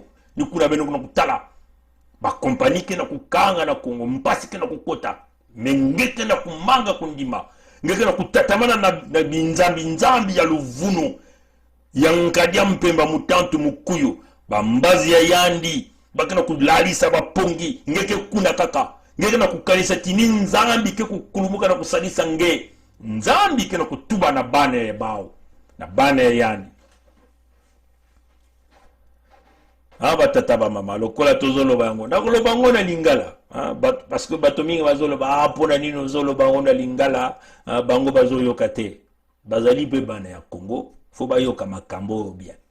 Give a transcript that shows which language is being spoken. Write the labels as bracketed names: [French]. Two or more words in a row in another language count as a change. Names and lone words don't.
[Kongo] ni kuna beno kuna kutala bakompani kena kukanga na Kongo mpasi kena kukota mengeke na kumanga kundima ngeke na kutatamana na binzambi ya luvuno ya nkadia mpemba mutantu mukuyu bambazi ya yandi bakena kulalisa bapongi ngeke kuna kaka ngeke na kukalisa tini nzambi ke kukulumuka na kusalisa nzambi kena kutuba na bana ya bao na bana ya yandi [Lingala] batata ba mama lokola tozoloba yango nakoloba ngo na lingala [French] parce que [Lingala] bato mingi bazoloba pona nini ozoloba ngo na lingala bango bazoyoka te bazali pe bana ya Kongo fo bayoka makambo bien